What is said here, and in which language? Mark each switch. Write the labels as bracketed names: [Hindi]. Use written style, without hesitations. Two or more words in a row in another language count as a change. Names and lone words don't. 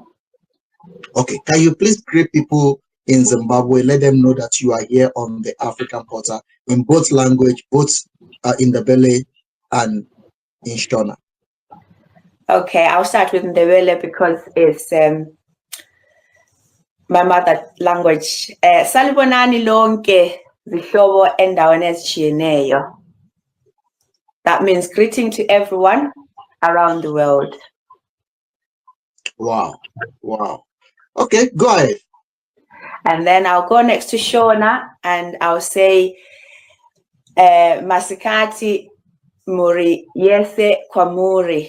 [English] Okay, can you please greet people in Zimbabwe? Let them know that you are here on the African Portal in both language, both in Ndebele and in Shona. Okay, I'll start with Ndebele because it's my mother language. [North Ndebele] Salibonani lonke zihlobo endaweni ezitshiyeneyo. [English] That means greeting to everyone around the world. Wow, wow. Okay, go ahead. And then I'll go next to Shona and I'll say [Shona] Masikati Muri Yese Kwamuri.